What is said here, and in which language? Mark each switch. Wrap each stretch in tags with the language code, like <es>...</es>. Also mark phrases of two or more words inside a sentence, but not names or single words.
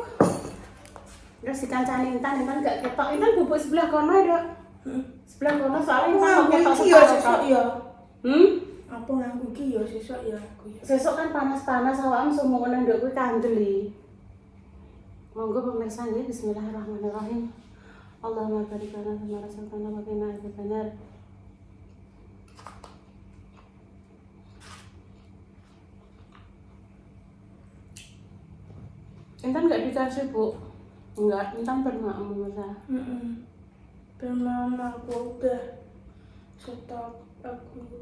<jv>Terus dikancani Intan gak ketok. Intan bubuk sebelah kono ya, sebelah kono soalnya Intan kok ketok sesuk ya. Apa nganggo iki ya sesuk ya aku ya. Sesuk kan panas-panas awakmu sumune nduk kuwi kandel. Monggo pemirsa nggih bismillahirrahmanirrahim.</jv> <ar>اللهم بارك لنا فيما رزقتنا وقنا عذاب النار.</ar> <id>Intan enggak dikasih, Bu. Enggak, Intan pernah pemirsa. Pernah aku udah stop aku.</id>